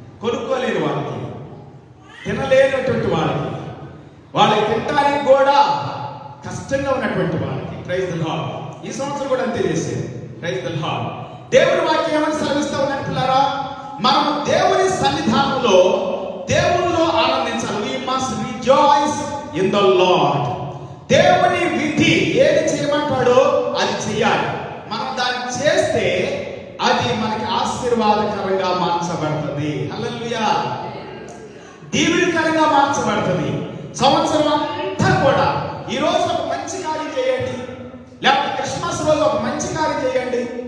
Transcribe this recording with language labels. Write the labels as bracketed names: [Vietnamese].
[Telugu] కొనుక్కోలేని వాళ్ళకి, తినలేనటువంటి వాళ్ళకి తినడానికి కూడా కష్టంగా ఉన్నటువంటి వాళ్ళకి. [English] Praise the lord. [Telugu] ఈ సంవత్సరం కూడా అంతే చేసేది. [English] Praise the lord. [Telugu] దేవుని వాక్యం ఏమని సెలవిస్తా ఉన్నట్టు పిల్లారా, మనం దేవుని సన్నిధానంలో దేవునిలో ఆనందించాలి. [English] we must rejoice in the Lord. [Telugu] దేవుని విధి ఏది చేయమంటాడో అది చేయాలి. మనం దాన్ని చేస్తే అది మనకి ఆశీర్వాదకరంగా మార్చబడుతుంది. హల్లెలూయా. దీవెనకరంగా మార్చబడుతుంది. సంవత్సరం అంతా కూడా ఈ రోజు ఒక మంచి కార్యం చేయండి, లేకపోతే క్రిస్మస్ రోజు ఒక మంచి కార్యం చేయండి.